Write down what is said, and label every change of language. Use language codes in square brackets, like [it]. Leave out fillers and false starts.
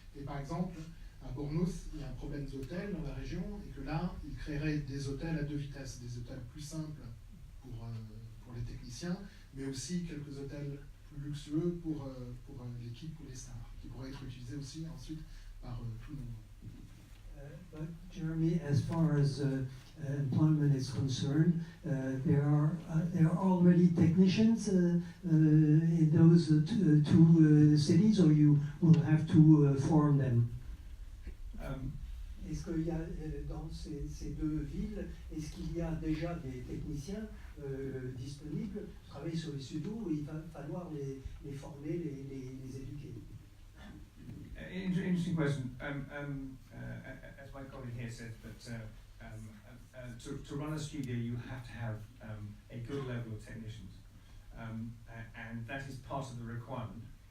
[fr] Et par exemple, à Bournemouth, il y a un problème d'hôtels dans la région, et que là, il créerait des hôtels à 2 vitesses, des hôtels plus simples pour les techniciens, mais aussi quelques hôtels plus luxueux pour l'équipe ou les stars, qui pourraient être utilisés aussi ensuite par tout le monde. [en] But Jeremy, as far as employment is concerned, there are already technicians in those two cities, or you will have to form them. [fr] Est-ce qu'il y a dans ces deux villes, est-ce qu'il y a déjà des techniciens disponibles pour travailler sur les studios, où il va falloir les former, les éduquer? [en] Interesting question. As my colleague here said, that to run a studio, you have to have a good level of technicians, and that is part of the requirement.